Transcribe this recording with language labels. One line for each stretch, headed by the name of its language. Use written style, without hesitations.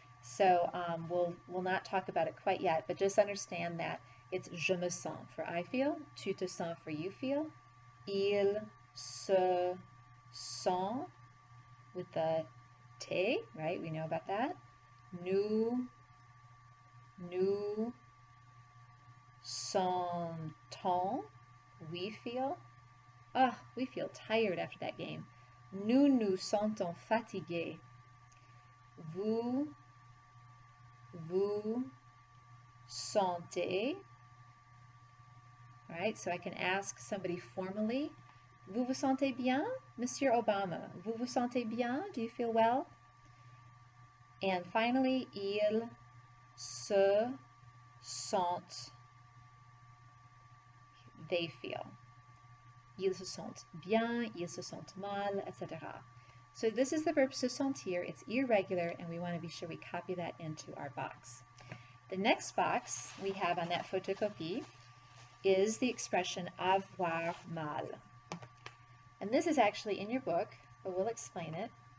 English: So we'll not talk about it quite yet, but just understand that it's
French: je me sens
English: for I feel,
French: tu te sens
English: for you feel,
French: il se sent
English: with the te, right? We know about that.
French: Nous sentons,
English: we feel. We feel tired after that game.
French: Nous nous sentons fatigués. Vous sentez.
English: All right, so I can ask somebody formally,
French: vous vous sentez bien, Monsieur Obama? Vous vous sentez bien?
English: Do you feel well? And finally,
French: ils se sentent.
English: They feel.
French: Ils se sentent bien, ils se sentent mal, etc.
English: So this is the verb se sentir. It's irregular, and we want to be sure we copy that into our box. The next box we have on that photocopy is the expression avoir mal. And this is actually in your book, but we'll explain it.